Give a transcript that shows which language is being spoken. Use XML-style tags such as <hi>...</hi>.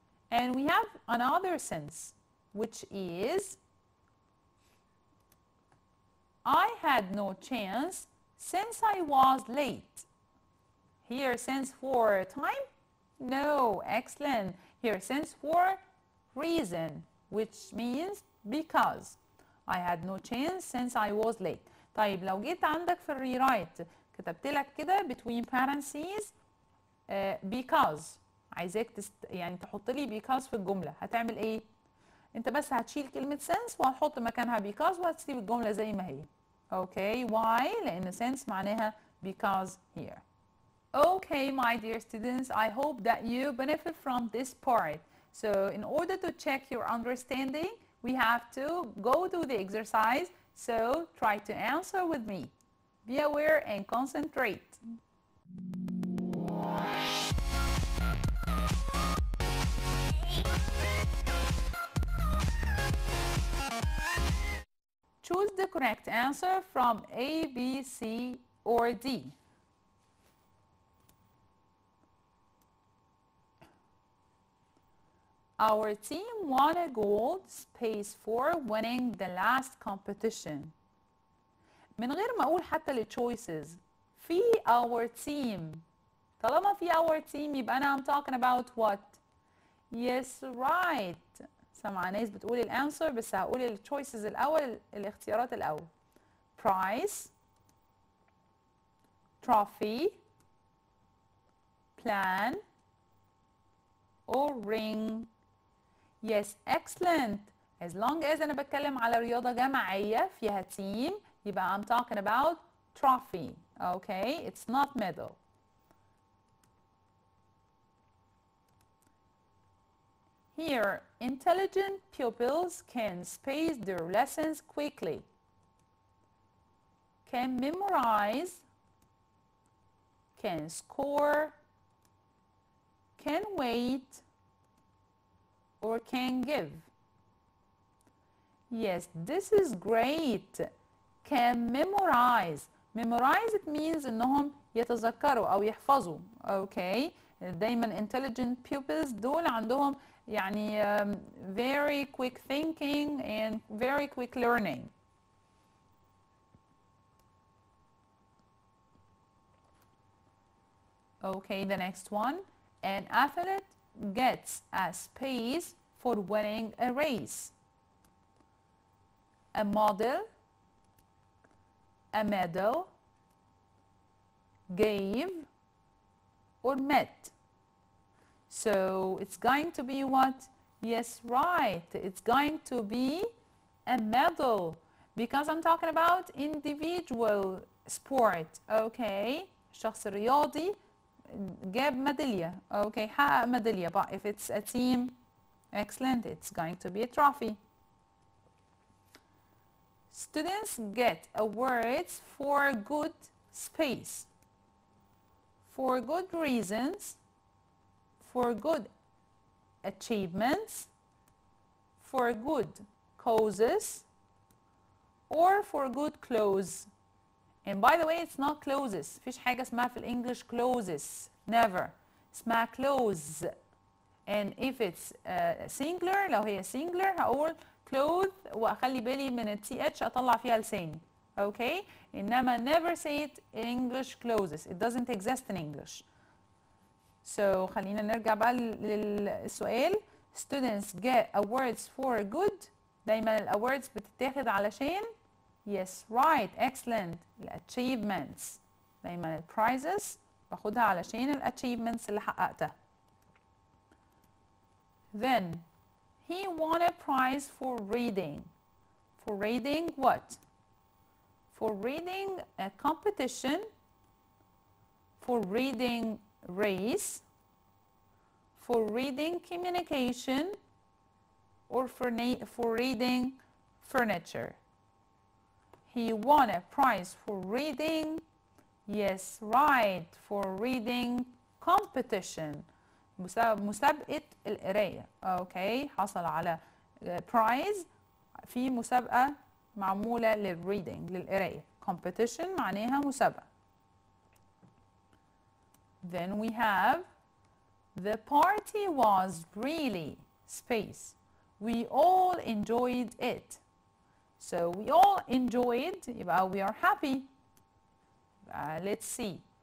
<en>And we have another sense, which is I had no chance since I was late. Here sense for time? No, excellent. Here sense for reason, which means because. I had no chance since I was late.</en> <ar>طيب لو جيت عندك في الريرايت كتبت لك كده</ar> <en>between parentheses because</en> <ar>عايزاك يعني تحط لي because في الجملة هتعمل ايه؟ انت بس هتشيل كلمة since وهتحط مكانها because وهتسيب الجملة زي ما هي.</ar> <en>Okay, why؟</en> <ar>لأن</ar> <en>since</en> <ar>معناها</ar> <en>because here. Okay, my dear students, I hope that you benefit from this part. So in order to check your understanding, we have to go to the exercise. So try to answer with me. Be aware and concentrate. Choose the correct answer from A, B, C, or D. Our team won a gold space for winning the last competition.</en> <ar>من غير ما أقول حتى ال choices في our team. طالما في</ar> <en>our team</en> <ar>يبقى أنا</ar> <en>I'm talking about what? Yes, right.</en> <ar>سمع ناس بتقول الانسر بس هقول ال choices الأول الاختيارات الأول.</ar> <en>Prize, trophy, plan, or ring. Yes, excellent. As long as</en> <ar>أنا بتكلم على رياضة جماعية فيها</ar> <en>team</en> <ar>يبقى</ar> <en>I'm talking about trophy. Okay, it's not medal. Here, intelligent pupils can space their lessons quickly, can memorize, can score, can wait, or can give. Yes, this is great. Can memorize. Memorize it means</en> <ar>إنهم يتذكروا أو يحفظوا.</ar> <en>Okay.</en> <ar>دايما</ar> <en>intelligent pupils</en> <ar>دول عندهم يعني</ar> <en>very quick thinking and very quick learning. Okay, the next one. An athlete gets a space for winning a race. A model, a medal, gave, or met. So it's going to be what? Yes, right. It's going to be a medal because I'm talking about individual sport. Okay.</en> <ar>الشخص الرياضي جاب ميدالية.</ar> <en>Okay.</en> <ar>حقق ميدالية.</ar> <en>But if it's a team, excellent. It's going to be a trophy. Students get awards for good space, for good reasons, for good achievements, for good causes, or for good clothes. And by the way, it's not clothes.</en> <ar>مفيش حاجة اسمها في الإنجليش clothes.</ar> <en>Never.</en> <ar>اسمها clothes.</ar> <en>And if it's singular,</en> <ar>لو هي singular هقول cloth وأخلي بالي من ال TH أطلع فيها لساني.</ar> <en>Okay?</en> <ar>إنما</ar> <en>never say it in English clothes. It doesn't exist in English. So</en> <ar>خلينا نرجع بقى للسؤال.</ar> <en>Students get awards for good.</en> <ar>دايما ال</ar> <en>awards</en> <ar>بتتاخد علشان</ar> <en>yes right excellent ال achievements.</en> <ar>دايما ال prizes باخدها علشان ال achievements اللي حققتها.</ar> <en>Then he won a prize for reading. For reading what? For reading a competition, for reading race, for reading communication, or for reading furniture. He won a prize for reading, yes, right, for reading competition.</en> <ar>مسابقة القراية. اوكي حصل على prize في مسابقة معمولة للreading للقراية. competition معناها مسابقة.</ar> <en>Then we have the party was really space. We all enjoyed it. So we all enjoyed</en> <ar>يبقى</ar> <en>we are happy. Let's see.</en>